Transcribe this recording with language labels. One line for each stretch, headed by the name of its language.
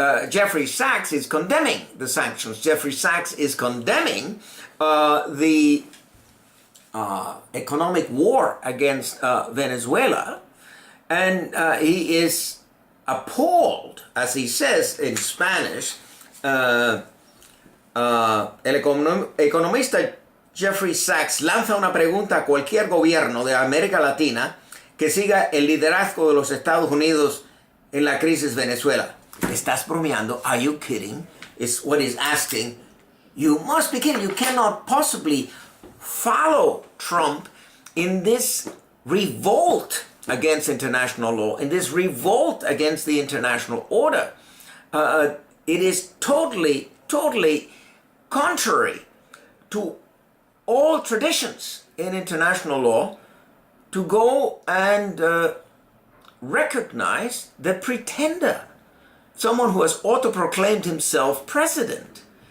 English: Jeffrey Sachs is condemning the sanctions. Jeffrey Sachs is condemning the economic war against Venezuela, and he is appalled, as he says in Spanish.
Spanish: El economista Jeffrey Sachs lanza una pregunta a cualquier gobierno de América Latina que siga el liderazgo de los Estados Unidos en la crisis Venezuela. ¿Estás bromeando?
English: Are you kidding? Is what he's asking. You must be kidding. You cannot possibly follow Trump in this revolt against international law, in this revolt against the international order. It is totally contrary to all traditions in international law to go and recognize the pretender, someone who has auto-proclaimed himself president.